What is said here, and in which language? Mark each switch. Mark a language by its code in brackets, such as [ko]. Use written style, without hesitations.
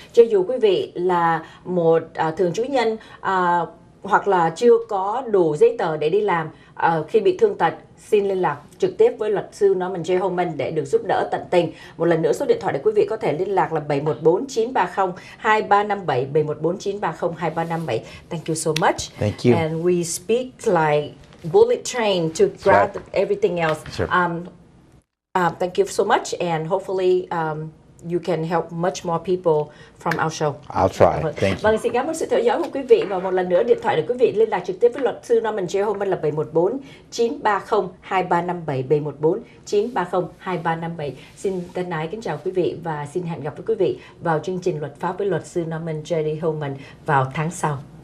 [vi] Cho dù quý vị là một thường trú nhân hoặc là chưa có đủ giấy tờ để đi làm khi bị thương tật, xin liên lạc trực tiếp với luật sư Norman J. Homen để được giúp đỡ tận tình. Một lần nữa, số điện thoại để quý vị có thể liên lạc là 714-930-2357, 714-930-2357. [en] Thank you so much. Thank you. And we speak like bullet train to grab everything else. Sure. Thank you so much, and hopefully you can help much more people from our show. I'll try. Thank you. [vi] Vâng, xin cảm ơn sự theo dõi của quý vị, và một lần nữa điện thoại để quý vị liên lạc trực tiếp với luật sư Norman J. Homen là 714-930-2357, 714-930-2357. Xin thân ái kính chào quý vị và xin hẹn gặp với quý vị vào chương trình luật pháp với luật sư Norman J. Homen vào tháng sau.